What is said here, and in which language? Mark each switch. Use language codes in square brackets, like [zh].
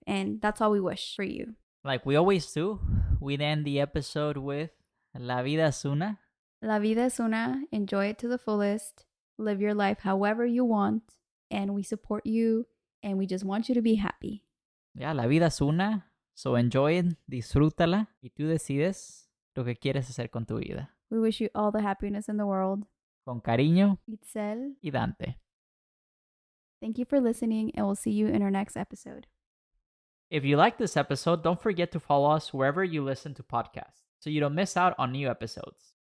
[en] And that's all we wish for you. Like we always do, we'd end the episode with [es] La vida es una. La vida es una. [en] Enjoy it to the fullest. Live your life however you want. And we support you. And we just want you to be happy. [es] Yeah, la vida es una. [en] So enjoy it, [es] disfrútala, y tú decides lo que quieres hacer con tu vida. [en] We wish you all the happiness in the world. [es] Con cariño, Itzel y Dante. [en] Thank you for listening, and we'll see you in our next episode. If you like this episode, don't forget to follow us wherever you listen to podcasts so you don't miss out on new episodes.